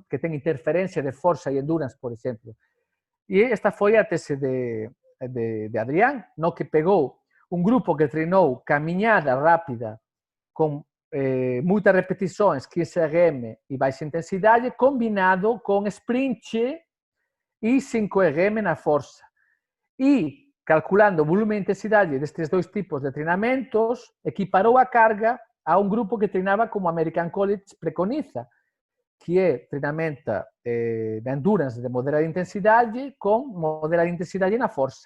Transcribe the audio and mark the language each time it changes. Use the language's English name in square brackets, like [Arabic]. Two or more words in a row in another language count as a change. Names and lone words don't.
[Galician] Que ten interferencia de forza e endurance, por exemplo. E esta foi a tese de Adrián, no? Que pegou un grupo que treinou caminhada rápida con moitas repetições, 15 RM e baixa intensidade, combinado con sprint e 5 RM na força. E, calculando o volume e intensidade destes dois tipos de treinamentos, equiparou a carga a un grupo que treinaba como American College preconiza, que é treinamento de endurance de moderada intensidade com moderada intensidade na força.